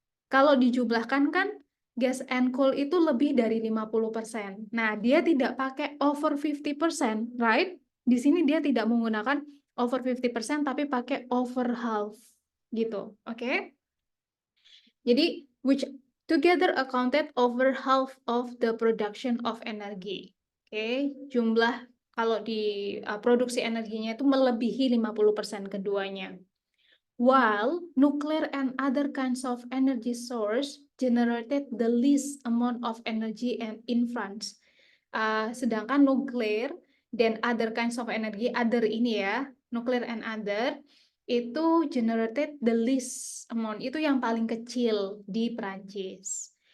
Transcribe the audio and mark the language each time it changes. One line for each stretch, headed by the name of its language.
Indonesian: Kalau dijumlahkan kan
English: gas and coal
Indonesian: itu lebih dari 50%. Nah, dia tidak pakai over 50%,
English: right?
Indonesian: Di sini dia tidak menggunakan over 50% tapi pakai
English: over half
Indonesian: gitu. Oke?
English: Jadi which together accounted over half of the production of energy.
Indonesian: Oke, jumlah kalau di produksi energinya itu melebihi 50% keduanya.
English: While nuclear and other kinds of energy source generated the least amount of energy and in France.
Indonesian: Sedangkan nuklir dan
English: other kinds of energy,
Indonesian: other ini ya, nuclear and other, itu
English: generated the least amount,
Indonesian: itu yang paling kecil di Prancis.